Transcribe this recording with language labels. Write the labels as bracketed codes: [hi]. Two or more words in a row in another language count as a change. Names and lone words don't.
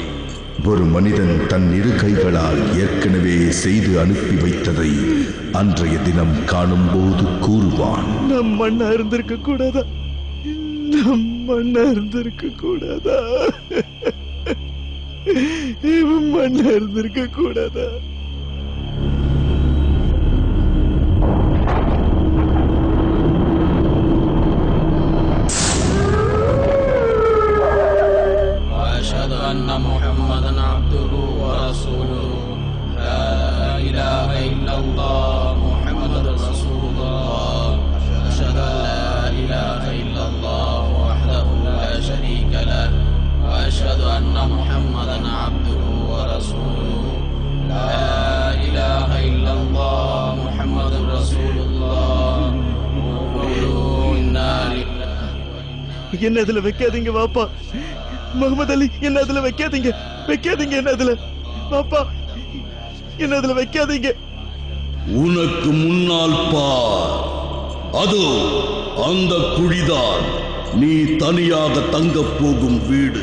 [ta] ஒரு மனிதன் தன் இரு கைகளால் ஏற்கனவே செய்து அனுப்பி வைத்ததை அன்றைய தினம் காணும் போது கூறுவான், நம் மண்ணா இருந்திருக்க கூடாதா, நம் மண்ணா இருந்திருக்க கூடாதா, மண்ணா இருந்திருக்க கூடாதா. [ar] وأشهد أن محمدا عبده ورسوله لا إله إلا الله محمد رسول الله أشهد أن لا إله إلا الله وحده لا شريك له وأشهد أن محمدا عبده ورسوله لا إله إلا الله محمد رسول الله قولوا إنا لله. [ta] என்ன அதுல வைக்காதீங்க பாப்பா, முகமது அலி, என்ன அதுல வைக்காதீங்க, வைக்காதீங்க, என்ன அதுல பாப்பா, என்ன அதுல வைக்காதீங்க. உனக்கு முன்னால் பார், அதோ அந்த குழிதான் நீ தனியாக தங்கப் போகும் வீடு.